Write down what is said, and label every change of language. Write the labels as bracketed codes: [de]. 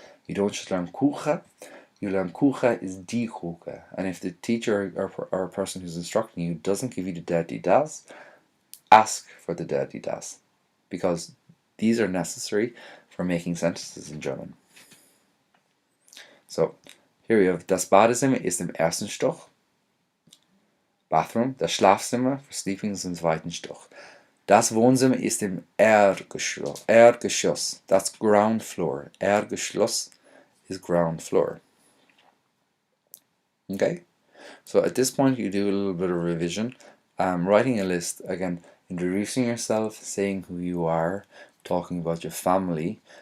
[en] You don't just learn Küche, you learn Küche is die Küche. And if the teacher or a person who's instructing you doesn't give you the der, die, das, ask for the der, die, das, because these are necessary for making sentences in German. So, here we have, [de] das Badezimmer ist im ersten Stock. [en] Bathroom. [de] Das Schlafzimmer [en] for sleeping [de] ist im zweiten Stock. Das Wohnzimmer ist im Erdgeschoss. [en] Erdgeschoss. That's ground floor. Erdgeschoss is ground floor. Okay? So at this point you do a little bit of revision. Writing a list, again, introducing yourself, saying who you are, talking about your family.